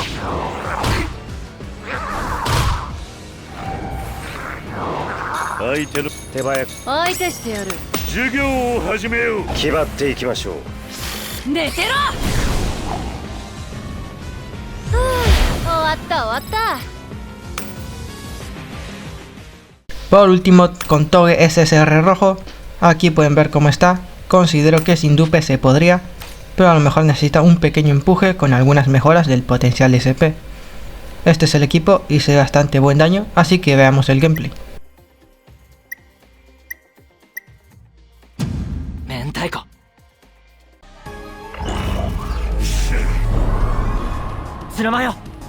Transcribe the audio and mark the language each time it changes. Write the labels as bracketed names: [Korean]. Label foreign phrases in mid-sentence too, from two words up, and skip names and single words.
[Japanese] 相手の手早く。相手してやる。授業を始めよう。気張っていきましょう。寝てろ。終わった終わった。 [Spanish] Por último, con Toge SSR rojo, aquí pueden ver cómo está. Considero que sin dupe se podría, pero a lo mejor necesita un pequeño empuje con algunas mejoras del potencial SP. Este es el equipo y se da bastante buen daño, así que veamos el gameplay. [Japanese] 明太子。つらまよ。